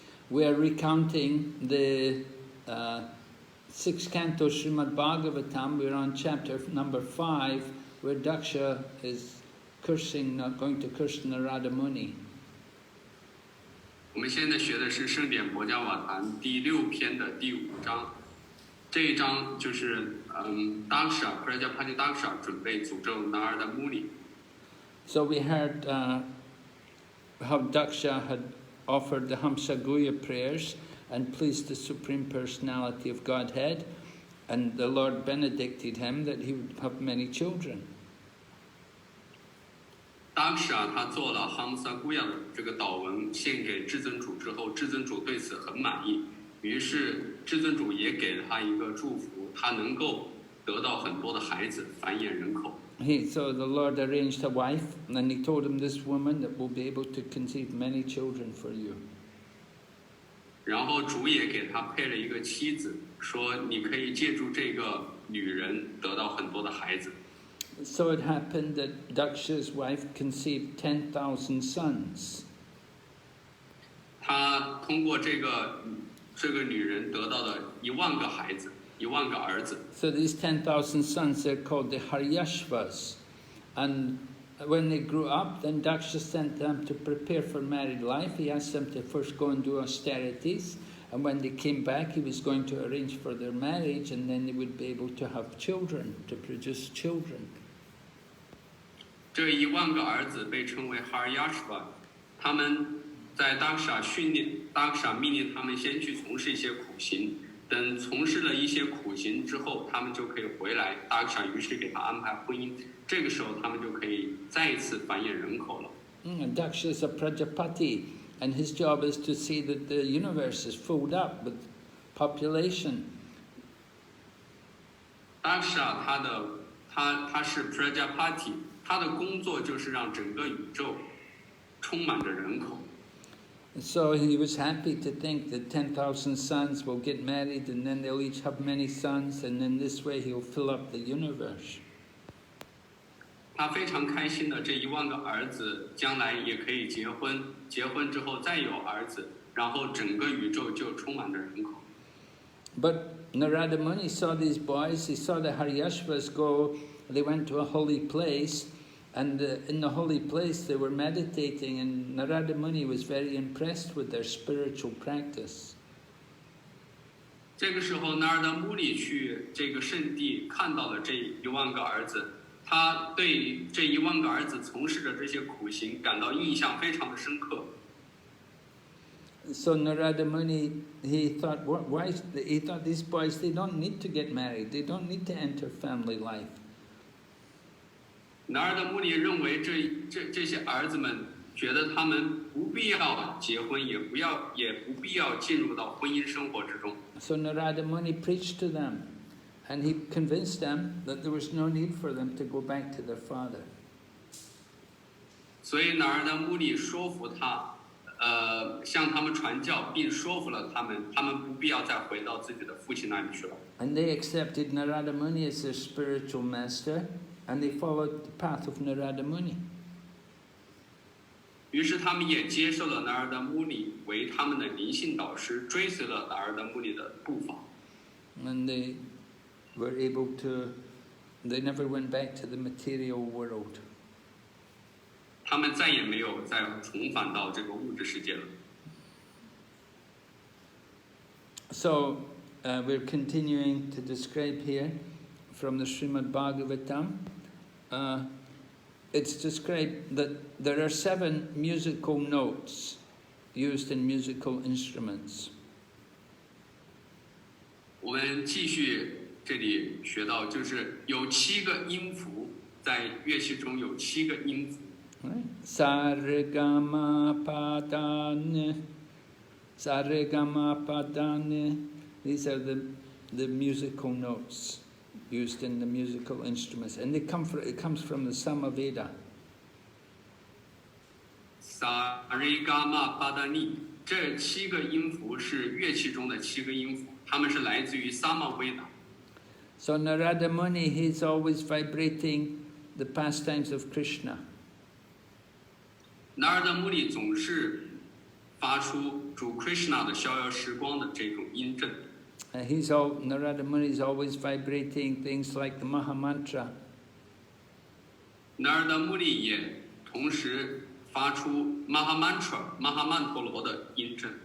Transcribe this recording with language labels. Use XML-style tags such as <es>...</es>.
<en>We are recounting the 6th canto Srimad Bhagavatam. We're on chapter number 5 where Daksha is going to curse Nārada Muni.</en> <zh>我们现在学的是圣典博伽瓦坛第6篇的第5章，这一章就是Dakṣa Prajāpati Dakṣa 准备诅咒 Nārada Muni。</zh> <en>So we heard how Daksha had offered the Hamsaguya prayers and pleased the Supreme Personality of Godhead, and the Lord benedicted him that he would have many children.</en> <zh>Dakṣa 他做了 Hamsaguya 的这个祷文献给至尊主之后，至尊主对此很满意，于是至尊主也给了他一个祝福，他能够得到很多的孩子，繁衍人口。</zh> <en>So the Lord arranged a wife, and he told him, this woman that will be able to conceive many children for you.</en> <zh>然后主也给他配了一个妻子，说你可以借助这个女人得到很多的孩子。</zh> <en>So it happened that Daksha's wife conceived 10,000 sons.</en> <zh>他通过这个女人得到了10000个孩子，10000个儿子。</zh> <en>So these 10,000 sons, they're called the Haryashvas. And when they grew up, then Daksha sent them to prepare for married life. He asked them to first go and do austerities. And when they came back, he was going to arrange for their marriage, and then they would be able to have children, to produce children.</en> <zh>这10000个儿子被称为 Haryashva， 他们在 Daksha 训练 ，Daksha 命令他们先去从事一些苦行，等从事了一些苦行之后，他们就可以回来。 Daksha 于是给他安排婚姻，这个时候他们就可以再一次繁衍人口了。</zh> <en>Daksha is a Prajāpati, and his job is to see that the universe is filled up with population.</en> <zh>Daksha 他是 Prajāpati。他的工作就是让整个宇宙充满着人口。</zh> <en>So he was happy to think that 10,000 sons will get married, and then they'll each have many sons, and in this way he'll fill up the universe.</en> <zh>他非常开心的，这10000个儿子将来也可以结婚，结婚之后再有儿子，然后整个宇宙就充满着人口。</zh> <en>But Nārada Muni saw these boys. He saw the Haryashvas go. They went to a holy place. And in the holy place they were meditating, and Nārada Muni was very impressed with their spiritual practice.</en> <zh>这个时候 Nārada Muni 去这个圣地看到了这10000个儿子，他对这10000个儿子从事的这些苦行感到印象非常的深刻。</zh> <en>So Nārada Muni, he thought these boys, they don't need to get married, they don't need to enter family life.</en> <zh>Nārada Muni 认为这些儿子们觉得他们不必要结婚，也不必要进入到婚姻生活之中。</zh> <en>So Nārada Muni preached to them, and he convinced them that there was no need for them to go back to their father.</en> <zh>所以 Nārada Muni 说服他，向他们传教，并说服了他们不必要再回到自己的父亲那里去了。</zh> <en>And they accepted Nārada Muni as their spiritual master, and they followed the path of Nārada Muni.</en> <zh>于是他们也接受了Nārada Muni为他们的灵性导师，追随了Nārada Muni的步伐。</zh> <en>And they were able to, they never went back to the material world.</en> <zh>他们再也没有再重返到这个物质世界了。</zh> <en>So we're continuing to describe here from the Srimad Bhagavatam. It's described that there are 7 musical notes used in musical instruments.</en> <zh>我们继续这里学到，就是有7个音符，在乐器中有7个音符。</zh> <en>Sa re ga ma pa da ne, sa re ga ma pa da ne. These are the musical notes used in the musical instruments, and it comes from the Samaveda.</en> <zh>Sa re ga ma pa da ni， 这7个音符是乐器中的7个音符，它们是来自于 Samaveda。</zh> <en>So Nārada Muni, he's always vibrating the pastimes of Krishna.</en> <zh>Nārada Muni 总是发出主 Krishna 的逍遥时光的这种音震。</zh> <en>Nārada Muni is always vibrating things like the Mahamantra.</en> <zh>Nārada Muni 也同时发出 Mahamantoro 的音震。</zh>